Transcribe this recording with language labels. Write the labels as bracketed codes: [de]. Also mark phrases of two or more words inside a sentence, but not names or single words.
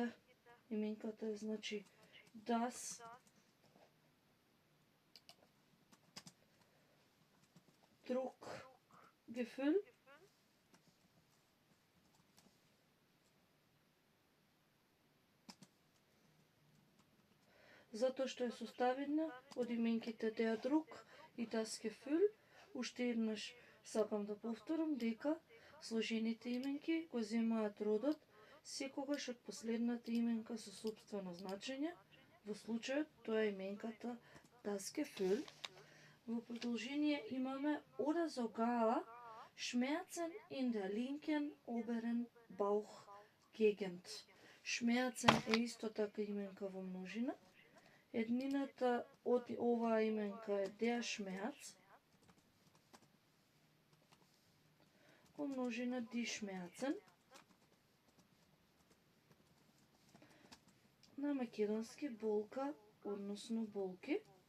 [mk] Именката е значи [de] das, Druckgefühl, [mk] затоа што е составена од именките [de] der Druck [mk] и [de] das Gefühl. [mk] Уште еднаш сакам да повторам дека сложените именки го земаат родот секогаш од последната именка со сопствено значење. Во случајот тоа е именката [de] das Gefühl. [mk] Во продолжение имаме [de] oder sogar Schmerzen in der linken oberen Bauchgegend. [mk] Schmerzen е исто така именка во множина. Еднината од оваа именка е [de] der Schmerz. [mk] Во множина [de] die Schmerzen. [mk] На македонски болка, односно болки.